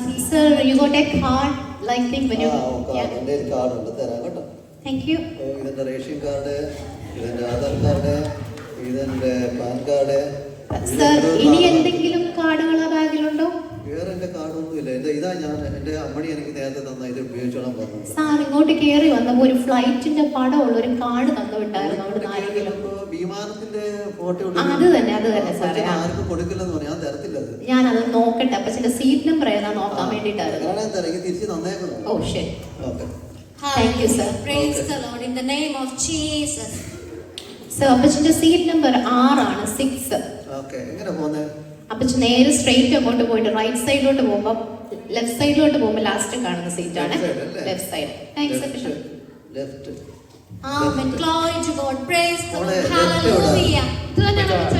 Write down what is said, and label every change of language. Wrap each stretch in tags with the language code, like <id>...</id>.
<en>Sir, you got a card like thing when you.</en> <ml>Card,</ml> <en>Yeah.</en> <ml>എൻ്റെ കയ്യിൽ കാർഡുണ്ട്, തരാം കേട്ടോ.</ml> <en>Thank you.</en> <ml>ഇതെൻ്റെ റേഷൻ കാർഡ്, ഇതെൻ്റെ ആധാർ കാർഡ്, ഇതെൻ്റെ പാൻ കാർഡ്. Sir, ഇനി എന്തെങ്കിലും കാർഡുകൾ ആ ബാഗിലുണ്ടോ? വേറെ എൻ്റെ കാർഡൊന്നുമില്ല. ഇതാ ഞാൻ എൻ്റെ അമ്മണി എനിക്ക് നേരത്തെ തന്ന ഇത് ഉപയോഗിച്ചോളാൻ പറഞ്ഞു. സാർ ഇങ്ങോട്ട് കയറി വന്നപ്പോൾ ഒരു ഫ്ലൈറ്റിന്റെ പടമുള്ള ഒരു കാർഡ് തന്നു വിട്ടായിരുന്നു അവിടെ ആരെങ്കിലും. വിമാനത്തിന്റെ ഫോട്ടോ അത് തന്നെ സാറേ. ആർക്കും കൊടുക്കില്ലെന്ന് പറഞ്ഞു. ഞാൻ തരത്തില്ല അത്. ഞാനത് നോക്കട്ടെ. അപ്പച്ചന്റെ സീറ്റ് നമ്പർ ഏതാ നോക്കാൻ വേണ്ടിയിട്ടായിരുന്നു. ഞാൻ തരക്ക് തിരിച്ച് തന്നേക്കുന്നു. ഓ ശരി. Okay.</ml> <en>Thank you, sir. Praise the Lord in the name of Jesus.</en> <ml>Sir അപ്പച്ചന്റെ സീറ്റ് നമ്പർ 6 ആണ്, 6. ഓക്കെ. എങ്ങനെ പോന്നെ? അപ്പച്ചൻ നേരെ സ്ട്രെയിറ്റ് അങ്ങോട്ട് പോയിട്ട് റൈറ്റ് സൈഡിലോട്ട് പോകുമ്പോൾ ലെഫ്റ്റ് സൈഡിലോട്ട് പോകുമ്പോൾ ലാസ്റ്റ് കാണുന്ന സീറ്റാണ് left side. Thanks Appachan. Left.</ml> <en>Amen. Glory to God. Praise the Lord.</en> <ml>അവിടെ</ml> <en>Hallelujah.</en> <ml>ഇത് തന്നെയാണ് അപ്പച്ചൻ</ml>